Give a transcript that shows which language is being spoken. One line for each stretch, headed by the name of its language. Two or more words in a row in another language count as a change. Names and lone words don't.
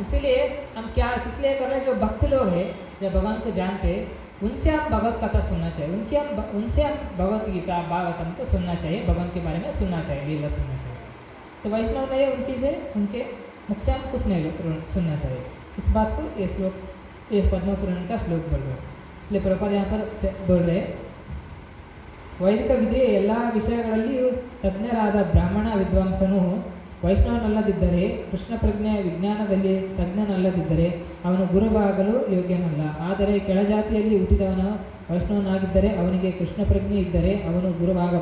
Hindi: इसीलिए हम क्या इसलिए कर रहे हैं, जो भक्त लोग हैं, जो भगवान को जानते हैं, उनसे हम भगवत कथा सुनना चाहिए, उनसे हम भगवत गीता भागवतम को सुनना चाहिए, भगवान के बारे में सुनना चाहिए, लीला सुनना चाहिए। तो वैष्णव नहीं उनकी से उनके मुख से हम कुछ नहीं सुनना चाहिए। इस बात को ये श्लोक, ये पद्म पुराण का श्लोक बोल रहे हैं। इसलिए प्रभुपाद यहाँ पर बोल रहे हैं,
Kannada: ವೈದಿಕ ವಿಧಿಯ ಎಲ್ಲ ವಿಷಯಗಳಲ್ಲಿಯೂ ತಜ್ಞರಾದ ಬ್ರಾಹ್ಮಣ ವಿದ್ವಾಂಸನು ವೈಷ್ಣವನಲ್ಲದಿದ್ದರೆ, ಕೃಷ್ಣ ಪ್ರಜ್ಞೆ ವಿಜ್ಞಾನದಲ್ಲಿ ತಜ್ಞನಲ್ಲದಿದ್ದರೆ ಅವನು ಗುರುವಾಗಲು ಯೋಗ್ಯನಲ್ಲ. ಆದರೆ ಕೆಳಜಾತಿಯಲ್ಲಿ ಹುಟ್ಟಿದವನು ವೈಷ್ಣವನಾಗಿದ್ದರೆ ಅವನಿಗೆ ಕೃಷ್ಣ ಪ್ರಜ್ಞೆ ಇದ್ದರೆ ಅವನು ಗುರುವಾಗಬಹುದು.